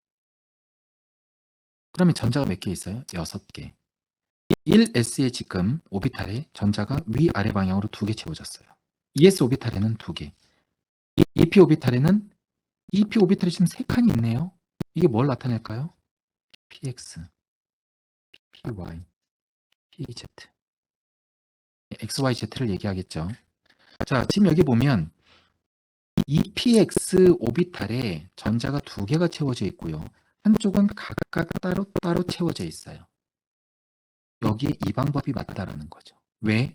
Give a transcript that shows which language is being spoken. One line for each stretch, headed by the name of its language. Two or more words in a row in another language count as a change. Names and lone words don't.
Korean: 그러면 전자가 몇 개 있어요? 6개. 1s의 지금 오비탈에 전자가 위아래 방향으로 2개 채워졌어요. 2s 오비탈에는 2개. 2p 오비탈에는 2p 오비탈이 지금 3칸이 있네요. 이게 뭘 나타낼까요? px, py, pz. xyz를 얘기하겠죠. 자, 지금 여기 보면 2px 오비탈에 전자가 2개가 채워져 있고요. 한쪽은 각각 따로 채워져 있어요. 여기 이 방법이 맞다라는 거죠. 왜?